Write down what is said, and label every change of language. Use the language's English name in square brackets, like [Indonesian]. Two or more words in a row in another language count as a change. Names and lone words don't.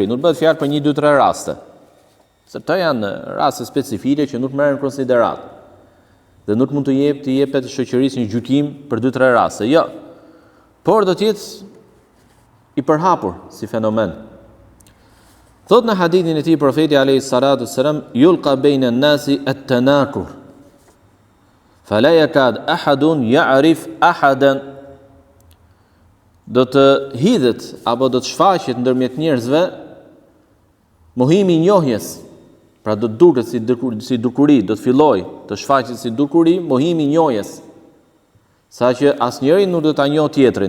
[Albanian] Nuk bëhet fjalë për 1-2-3 raste. Se këto janë raste specifike që nuk merren në konsiderat. Dhe nuk mund të jepet shoqërisë një gjykim për 2-3 raste. Jo. Por do të jetë i përhapur si fenomen. Thot në hadithin e tij profeti [Arabic] عليه السلام, يلقى بين الناس التناكر. فلا يكاد أحد يعرف أحدا. [Albanian] Do të hidhet apo do të shfaqet ndërmjet njerëzve mohimi i njohjes. Pra do të duket si dukuri, do të fillojë të shfaqet si dukuri, mohimi i njohjes. Saqë asnjëri nuk do ta njohë tjetrin.